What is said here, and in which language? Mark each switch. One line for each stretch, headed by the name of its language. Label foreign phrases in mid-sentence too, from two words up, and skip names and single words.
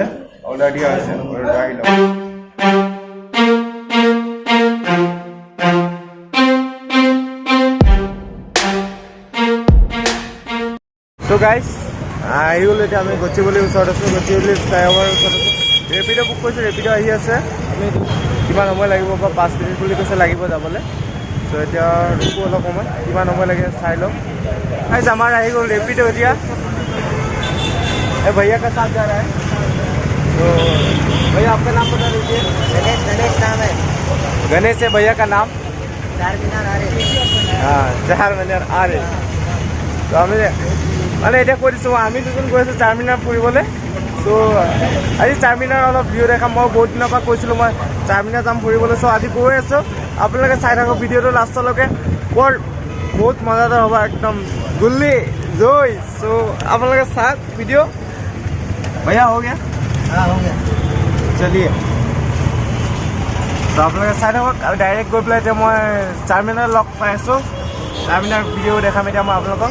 Assamese: অৰ্ডাৰ দিয়া হৈছে, অৰ্ডাৰ আহি লওঁ। চ' গাইজ আহি গ'লোঁ। এতিয়া আমি গচিবলিৰ ওচৰত আছোঁ। গচিবলি ফ্লাইঅভাৰৰ ওচৰত আছোঁ। ৰেপিড' বুক কৰিছোঁ। ৰেপিড' আহি আছে। আমি কিমান সময় লাগিব বা 5 মিনিট বুলি কৈছে লাগিব যাবলৈ। চ' এতিয়া ৰখোঁ অলপ সময়, কিমান সময় লাগে চাই লওঁ। গাইজ আমাৰ আহি গ'ল ৰেপিড' এতিয়া।
Hindi: भैया का साथ जा रहा है। तो भैया आपका नाम बता दीजिए। गणेश नाम है। गणेश है भैया का नाम। चारमीनार आ रहे। हाँ, चारमीनार आ रहे।
Assamese: তো আমি মানে এতিয়া কৈ দিছোঁ, আমি দুজন গৈ আছোঁ চাৰমিনাৰ ফুৰিবলৈ। চ' আজি চাৰমিনাৰ অলপ ভিউ দেখাম। মই বহুত দিনৰ পৰা কৈছিলোঁ মই চাৰমিনাৰ যাম ফুৰিবলৈ। চ' আজি গৈ আছোঁ। আপোনালোকে চাই থাকক ভিডিঅ'টো লাষ্টলৈকে। বৰ বহুত মজাদাৰ হ'ব, একদম গুল্লি জয়। চ' আপোনালোকে চাওক ভিডিঅ'।
Hindi: भैया हो गया? हाँ हो गया। चलिए। तो
Assamese: আপোনালোকে চাই থাকক। আৰু ডাইৰেক্ট গৈ পেলাই এতিয়া মই চাৰমিনাৰ লগ পাই আছোঁ। চাৰমিনাৰ ভিডিঅ' দেখাম এতিয়া মই আপোনালোকক।